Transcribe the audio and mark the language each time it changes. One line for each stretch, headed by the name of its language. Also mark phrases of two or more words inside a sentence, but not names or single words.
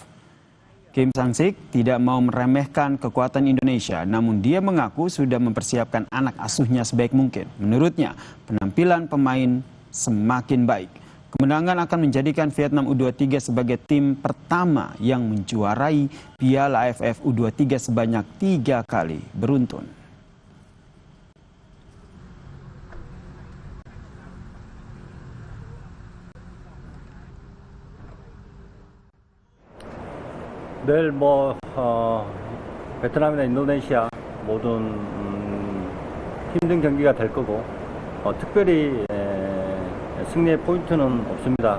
Indonesian: Kim Sang-sik tidak mau meremehkan kekuatan Indonesia, namun dia mengaku sudah mempersiapkan anak asuhnya sebaik mungkin. Menurutnya, penampilan pemain semakin baik. Kemenangan akan menjadikan Vietnam U23 sebagai tim pertama yang menjuarai Piala AFF U23 sebanyak 3 kali beruntun.
Korean: 내일 베트남이나 인도네시아 모든 힘든 경기가 될 거고 특별히 승리의 포인트는 없습니다.